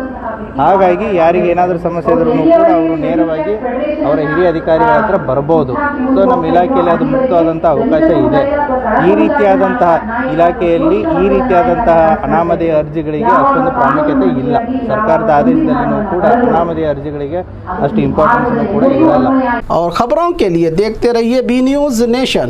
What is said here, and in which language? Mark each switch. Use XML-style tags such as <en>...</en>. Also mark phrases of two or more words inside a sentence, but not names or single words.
<kn>ಹಾಗಾಗಿ ಯಾರಿಗೆ ಏನಾದರೂ ಸಮಸ್ಯೆ ಇದ್ರೂ ಕೂಡ ಅವರು ನೇರವಾಗಿ ಅವರ ಹಿರಿಯ ಅಧಿಕಾರಿಗಳ ಹತ್ರ ಬರ್ಬೋದು. ಸೊ ನಮ್ಮ ಇಲಾಖೆಯಲ್ಲಿ ಅದು ಮುಕ್ತವಾದಂಥ ಅವಕಾಶ ಇದೆ. ಈ ರೀತಿಯಾದಂತಹ ಇಲಾಖೆಯಲ್ಲಿ ಈ ರೀತಿಯಾದಂತಹ ಅನಾಮಧೇಯ ಅರ್ಜಿಗಳಿಗೆ ಅಷ್ಟೊಂದು ಪ್ರಾಮುಖ್ಯತೆ ಇಲ್ಲ. ಸರ್ಕಾರದ ಆದೇಶದಲ್ಲಿಯೂ ಕೂಡ ಅನಾಮಧೇಯ ಅರ್ಜಿಗಳಿಗೆ ಅಷ್ಟು ಇಂಪಾರ್ಟೆನ್ಸ್ ಕೂಡ ಇರಲ್ಲ.</kn> <hi>और खबरों के लिए देखते रहिए बी न्यूज नेशन।</hi>